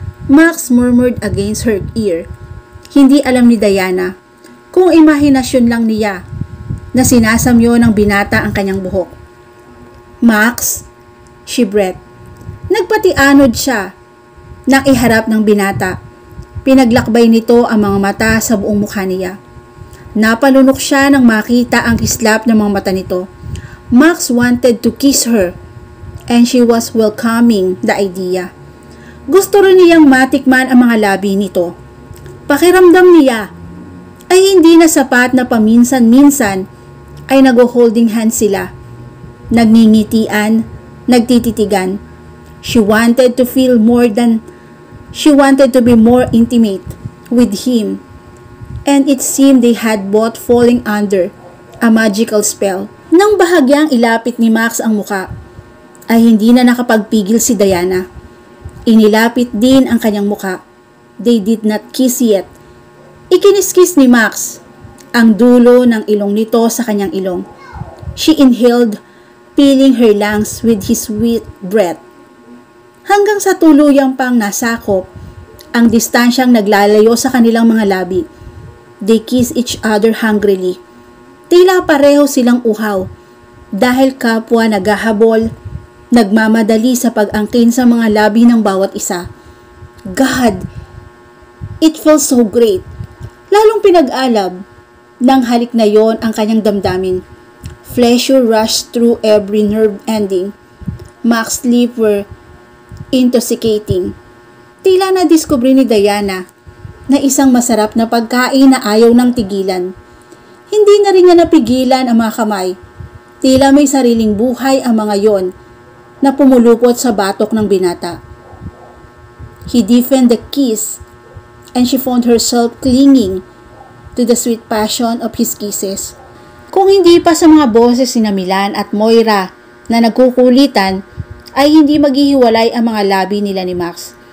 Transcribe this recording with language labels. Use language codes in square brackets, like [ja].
[en] Max murmured against her ear. [tl] Hindi alam ni Diana kung imahinasyon lang niya na sinasamyo ng binata ang kanyang buhok. Max, [en] she breathed. [tl] Nagpatianod siya nang iharap ng binata. Pinaglakbay nito ang mga mata sa buong mukha niya. Napalunok siya nang makita ang kislap ng mga mata nito. [en] Max wanted to kiss her and she was welcoming the idea. [tl] Gusto rin niyang matikman ang mga labi nito. Pakiramdam niya ay hindi na sapat na paminsan-minsan ay nag-holding hands sila. Nagngingitian, nagtititigan. [en] She wanted to feel more than she wanted to be more intimate with him. And it seemed they had both falling under a magical spell. [tl] Nang bahagyang ilapit ni Max ang muka, ay hindi na nakapagpigil si Diana. Inilapit din ang kanyang muka. [en] They did not kiss yet. [tl] Ikiniskis ni Max ang dulo ng ilong nito sa kanyang ilong. [en] She inhaled, filling her lungs with his sweet breath. [tl] Hanggang sa tuluyang pang nasakop, ang distansyang naglalayo sa kanilang mga labi. [en] They kissed each other hungrily. [tl] Tila pareho silang uhaw, dahil kapwa naghahabol, nagmamadali sa pag-angkin sa mga labi ng bawat isa. God! [en] It feels so great. [tl] Lalong pinag-alab ng halik na yon ang kanyang damdamin. [en] Pleasure rushed through every nerve ending. Mac's lips were intoxicating. [tl] Tila na-discover ni Diana na isang masarap na pagkain na ayaw ng tigilan. Hindi na rin niya napigilan ang mga kamay. Tila may sariling buhay ang mga yon na pumulupot sa batok ng binata. [en] He deepened the kiss and she found herself clinging to the sweet passion of his kisses. [tl] Kung hindi pa sa mga boses ni Milan at Moira na nagkukulitan, ay hindi maghihiwalay ang mga labi nila ni Max.